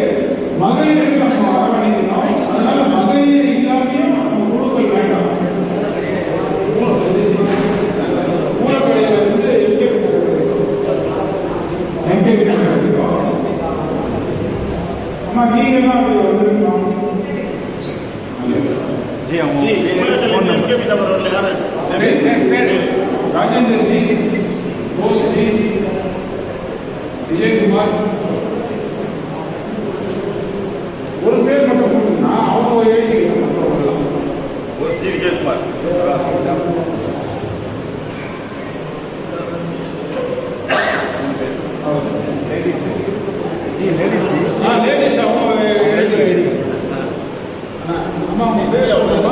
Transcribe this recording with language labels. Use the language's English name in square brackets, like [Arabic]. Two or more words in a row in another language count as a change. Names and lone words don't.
[Tamil] மகளிருக்கு நம்ம அரவணைக்கணும். அதனால மகளிர் இல்லாமையும் நம்ம குழுக்கள் வேண்டாம். மூலக்கடையில வந்து அம்மா நீங்க எல்லாம் அதுல வந்துருக்கணும். राजेंद्र जी, बोस जी, विजय कुमार ஒரு பேர் மட்டும் போட்டுனா அவங்க எழுதிக்கலாம். விஜய் குமார் லேடிஸ் அவங்க எழுதி அம்மா உங்க பேர் சொல்லுங்க.